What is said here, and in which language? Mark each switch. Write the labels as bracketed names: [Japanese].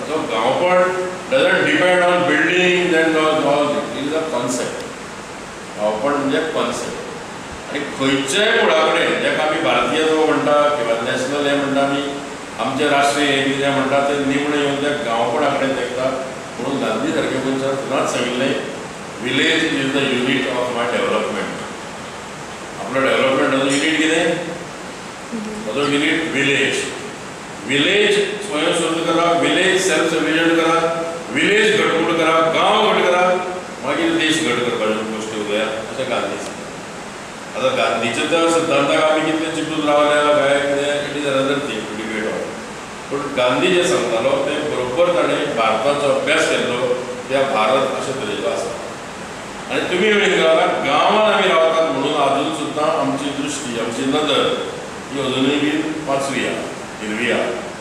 [English] So गांवपण doesn't depend on building and all it is a concept. [Konkani] गांवपण म्हणजे कॉन्सेप्ट. आनी खंयच्याय कुळा कडेन जेका आमी भारतीय जो म्हणटा किंवा नॅशनल हें म्हणटा आमी, आमचे राष्ट्रीय हें जें म्हणटा तें निमणें येवन त्या गांवपणा कडेन तेंकता. म्हणून गांधी सारके मनशान सदांच सांगिल्लें, [English] Village is the unit of my development. [Konkani] आपलो डेव्हलपमेंटाचो युनीट कितें? ताजो युनीट विलेज. विलेज स्वयंस्फूर्त करात, विलेज सेल्फ सफिशियंट करात, विलेज घटमूट करात, गांव घट करात, मागीर देश घट करपाच्यो गोश्टी उलयात, अशें गांधी सांगता. आतां गांधीच्या त्या सिद्धांताक आमी कितले चिंतून रावल्या काय कितें, [English] It is another thing to debate on. [Konkani] पूण गांधी जे सांगतालो तें बरोबर ताणें भारताचो अभ्यास केल्लो, त्या भारत अशे तरेचो आसा. आनी तुमी कळटा, गांवांत आमी रावतात म्हणून आजून सुद्दां आमची दृश्टी, आमची नदर ही अजुनूय बी पाचवी आहा, हिरवी आहा.